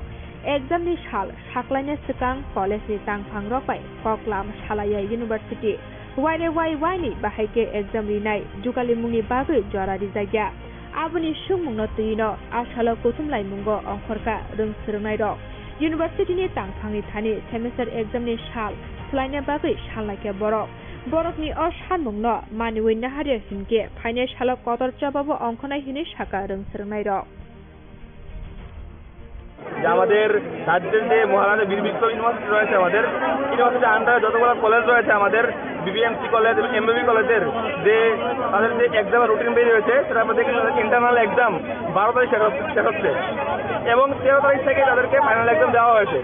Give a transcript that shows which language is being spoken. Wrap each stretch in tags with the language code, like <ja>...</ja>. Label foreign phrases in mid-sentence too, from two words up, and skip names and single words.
<trp>एग्जाम नि साल साक्लायने सिगां कॉलेज नि तांफां रकबाय कक्लाम सालाया यूनिवर्सिटी वाइ नि बाहायके एग्जाम रिनाय जुगालि मुंनि बागै जरारि जायगा आबुनि सुंमुंनो तुयिनो आसालो कुथुम लाइमुंगो अंखरका रोंसोरनाय रक यूनिवर्सिटी नि तांफांनि थानि</trp> <en>semester exam</en> <trp>नि साल सलायने बागै सानलायके बरकनि सानमुंनो मानिवै नाहारे हिनके फाइने सालो कतर चाबाबो अंखनाय हिनि शाखा रोंसोरनाय रक</trp> <bn>আমাদের রাজ্যের যে মহারাজা বীর বিক্রম ইউনিভার্সিটি রয়েছে আমাদের ইউনিভার্সিটির আন্ডারে যতগুলো কলেজ রয়েছে আমাদের BBMC কলেজ এবং MBB কলেজের যে তাদের যে এক্সামের রুটিন বেরিয়ে রয়েছে সেটা আমরা দেখি</bn> <en>internal exam</en> <bn>12 তারিখ শেষ হচ্ছে এবং 13 তারিখ থেকে তাদেরকে</bn> <en>final exam</en> <bn>দেওয়া হয়েছে।</bn>